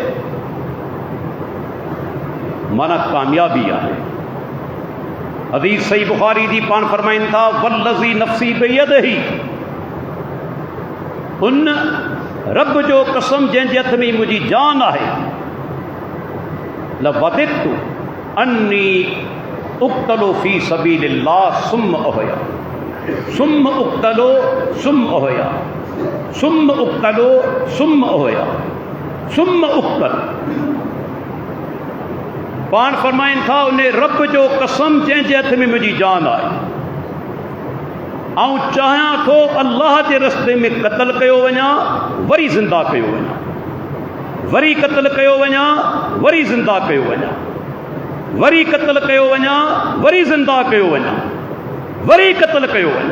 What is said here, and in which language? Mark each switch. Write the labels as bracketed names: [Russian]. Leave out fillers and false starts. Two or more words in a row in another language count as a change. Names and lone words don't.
[Sindhi] माना कामयाबी आहे। हदीस सही बुखारी जी पाण फरमाइनि था, [Arabic] والذي نفسي بيده, [Sindhi] उन रब जो कसम जंहिंजे हथ में मुंहिंजी जान आहे, [Arabic] لوددت أني أقتل في سبيل الله ثم أحيا ثم أقتل ثم أحيا ثم أقتل ثم أحيا ثم أقتل. [Sindhi] पाण फरमाइनि था, उन रब जो कसम जंहिंजे हथ में मुंहिंजी जान आहे, ऐं चाहियां थो अल्लाह जे रस्ते में क़त्ल कयो वञा, वरी ज़िंदा कयो वञा, वरी क़त्ल कयो वञा, वरी ज़िंदा कयो वञा, वरी क़त्ल कयो वञा, वरी ज़िंदा कयो वञा, वरी क़त्ल कयो वञा।